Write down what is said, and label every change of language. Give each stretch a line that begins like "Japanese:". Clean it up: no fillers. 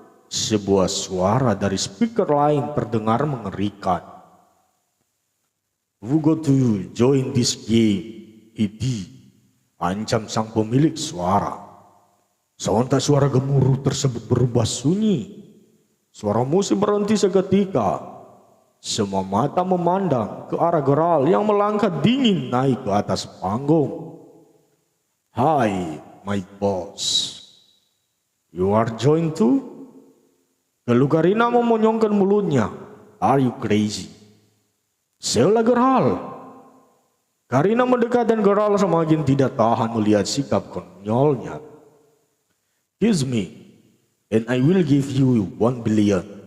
Indonesian: Sebuah suara dari speaker lain terdengar mengerikan.
English: "Who got to join this game, Idi?"
Indonesian: ancam sang pemilik suara. Sontak suara gemuruh tersebut berubah sunyi. Suara musik berhenti seketika. Semua mata memandang ke arah Geralt yang melangkah dingin naik ke atas panggung.
English: "Hi, my boss. You are joined too?"
Indonesian: Lalu Karina memonyongkan mulutnya.
English: "Are you crazy?"
Indonesian: "Seolah Geralt." Karina mendekat dan Geralt semakin tidak tahan melihat sikap konyolnya.
English: "Kiss me, and I will give you 1 billion.